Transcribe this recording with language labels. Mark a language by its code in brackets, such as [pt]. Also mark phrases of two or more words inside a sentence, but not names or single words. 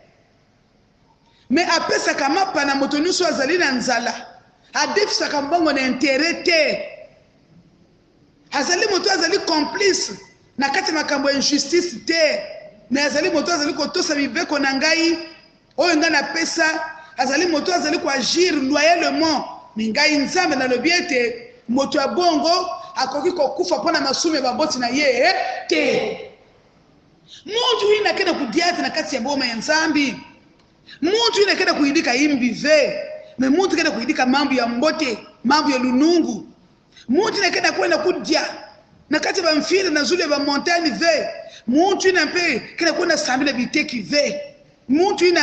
[ln] me apesaka mapa na moto nyonso azali na nzala adefisaka mbongo na intere te azali moto azali complice na kati ya makambo ya injustice te me azali moto azali kotosa mibeko na ngai oyo ngai napesa azali moto azali koagir loyalement me ngai nzambe nalobi ete moto ya bongo akoki kokufa mpo na masumu ya baboti na ye te [ktu] muntu uyu nakenda kudia ate na kati ya boma ya nzambi muntu uyu nakenda kuyindika imbi ve me muntu kenda kuyindika mambo ya mbote mambo ya lunungu muntu nakenda kwenda kudia na kati ya bamfile na zulu ya bamontagne ve muntu uyu na mpe kenda kwenda sambila biteki ve muntu uyu na